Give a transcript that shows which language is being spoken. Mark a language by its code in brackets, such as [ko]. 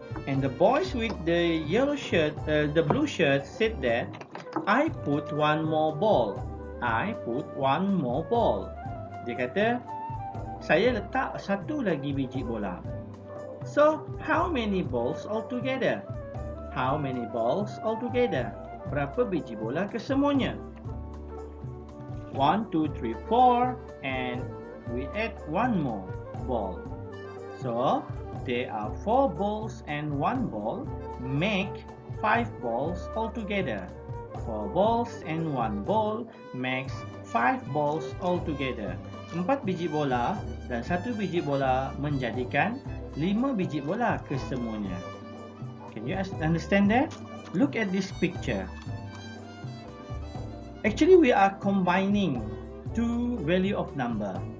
[en] And the boys with the yellow shirt, the blue shirt said that I put 1 more ball. I put 1 more ball. [ms] Dia kata, saya letak 1 lagi biji bola. [en] So, how many balls altogether? How many balls altogether? [ms] Berapa biji bola kesemuanya? [en] 1, 2, 3, 4, and we add 1 more ball. So, there are 4 balls and 1 ball, make 5 balls altogether. 4 balls and 1 ball makes 5 balls altogether. [ms] 4 biji bola dan 1 biji bola menjadikan 5 biji bola kesemuanya. [en] Can you understand that? Look at this picture. Actually, we are combining 2 value of number.